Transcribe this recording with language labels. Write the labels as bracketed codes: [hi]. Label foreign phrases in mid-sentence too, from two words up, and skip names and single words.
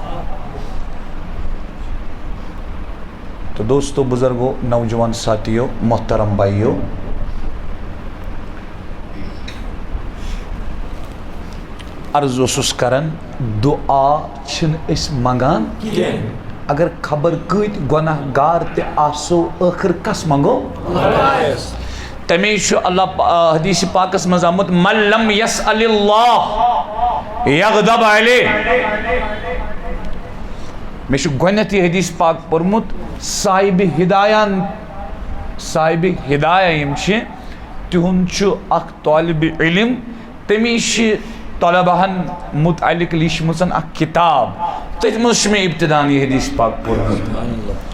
[ur] تو دوستو بزرگو نوجوان ساتھیو محترم بھائیو [ks] عرض اوسُس کران دعا چھِنہٕ أسۍ منگان اگر خبر کۭتۍ گۄناہ گار تہِ آسو ٲخر کس منگو تمے چھُ اللہ حدیث پاکس منٛز آمُت [ar] من لم یسأل اللہ یغضب علیہ [ks] مےٚ چھُ گۄڈنٮ۪تھ یہِ حدیث پاک پوٚرمُت صاحبِ ہدایہ یِم چھِ تِہُنٛد چھُ اکھ طالبِ علم تٔمِس چھِ طلباہن متعلق لیٖچھمٕژ اکھ کِتاب تٔتھۍ منٛز چھُ مےٚ ابتدان یہِ حدیث پاک پوٚرمُت